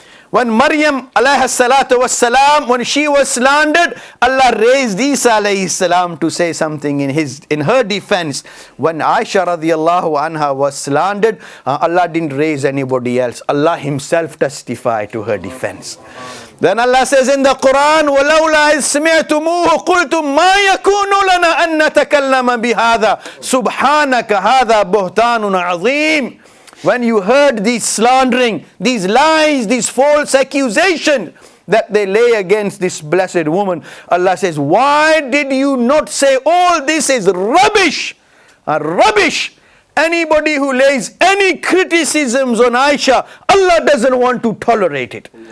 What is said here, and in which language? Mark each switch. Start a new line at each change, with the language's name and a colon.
English: When Maryam alayhi salatu wassalam, when she was slandered, Allah raised Isa alayhi salam to say something in her defense. When Ayesha radiallahu anha was slandered, Allah didn't raise anybody else. Allah himself testified to her defense. Then Allah says in the Quran,
Arabic: وَلَوْلَا إِذْ سَمِعْتُمُوهُ قُلْتُمْ مَا يَكُونُ لَنَا أَن نَتَكَلَّمَ بِهَذَا سُبْحَانَكَ هَذَا بُهْتَانٌ عَظِيمٌ.
English: When you heard these slandering, these lies, these false accusations that they lay against this blessed woman, Allah says, why did you not say all this is rubbish? Rubbish. Anybody who lays any criticisms on Ayesha, Allah doesn't want to tolerate it.